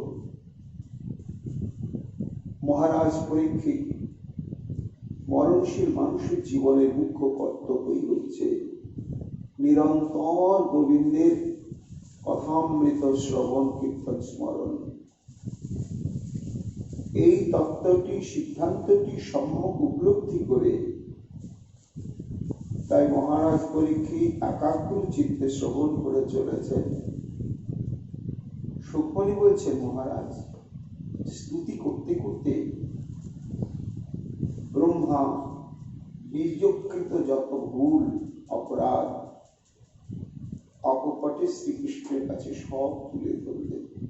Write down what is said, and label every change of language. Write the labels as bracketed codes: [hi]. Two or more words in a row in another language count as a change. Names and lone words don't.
[bn] মহারাজ পরীক্ষিত মরণশীল মানুষের জীবনের মুখ্য কর্তব্যই হচ্ছে নিরন্তর গোবিন্দের কথামৃত শ্রবণ কীর্তন স্মরণ। এই তত্ত্বটি সিদ্ধান্তটি সম্যক উপলব্ধি করে তাই মহারাজ পরীক্ষিত একাগ্র চিত্তে শ্রবণ করে চলেছেন। সুখমণি বলছেন মহারাজ স্তুতি করতে করতে ব্রহ্মা বীর্যকৃত যত ভুল অপরাধ অকপটে শ্রীকৃষ্ণের কাছে সব তুলে ধরলেন।